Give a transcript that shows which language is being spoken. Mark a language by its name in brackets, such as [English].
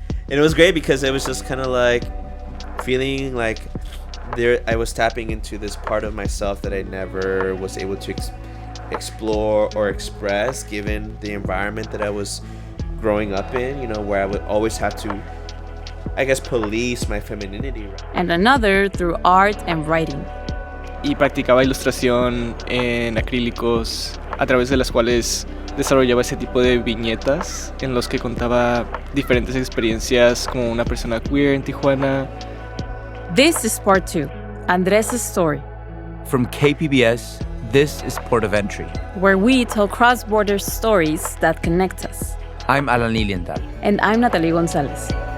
[English] And it was great because it was just kind of like feeling like I was tapping into this part of myself that I never was able to explore or express given the environment that I was growing up in, where I would always have to, I guess, police my femininity. And another through art and writing. [Spanish] Y practicaba ilustración en acrílicos, a través de las cuales desarrollaba ese tipo de viñetas en los que contaba diferentes experiencias como una persona queer en Tijuana. [English] This is part 2, Andres' story. From KPBS, this is Port of Entry, where we tell cross-border stories that connect us. I'm Alan Lilienthal. And I'm Natalie Gonzalez.